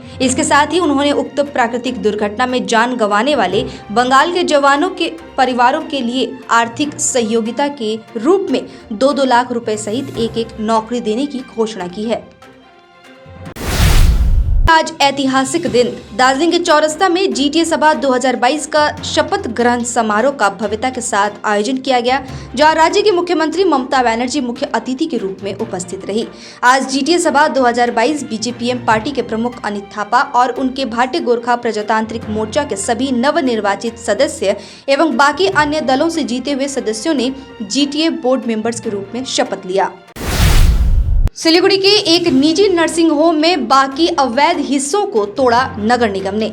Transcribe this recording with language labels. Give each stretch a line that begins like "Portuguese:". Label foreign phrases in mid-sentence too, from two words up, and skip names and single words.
Hindi: इसके साथ ही उन्होंने उक्त प्राकृतिक दुर्घटना में जान गंवाने वाले बंगाल के जवानों के परिवारों के लिए आर्थिक सहयोगिता के रूप में 2-2 लाख रुपए सहित एक नौकरी देने की घोषणा की है। आज ऐतिहासिक दिन दार्जिलिंग के चौरस्ता में जीटीए सभा 2022 का शपथ ग्रहण समारोह का भव्यता के साथ आयोजन किया गया, जहां राज्य की मुख्यमंत्री ममता बनर्जी मुख्य अतिथि के रूप में उपस्थित रही। आज जीटीए सभा 2022 बीजेपीएम पार्टी के प्रमुख अनित थापा और उनके भाटे गोरखा प्रजातांत्रिक मोर्चा के सभी नवनिर्वाचित सदस्य एवं बाकी अन्य दलों से जीते हुए सदस्यों ने जीटीए बोर्ड मेंबर्स के रूप में शपथ लिया। सिलीगुड़ी के एक निजी नर्सिंग होम में बाकी अवैध हिस्सों को तोड़ा नगर निगम ने।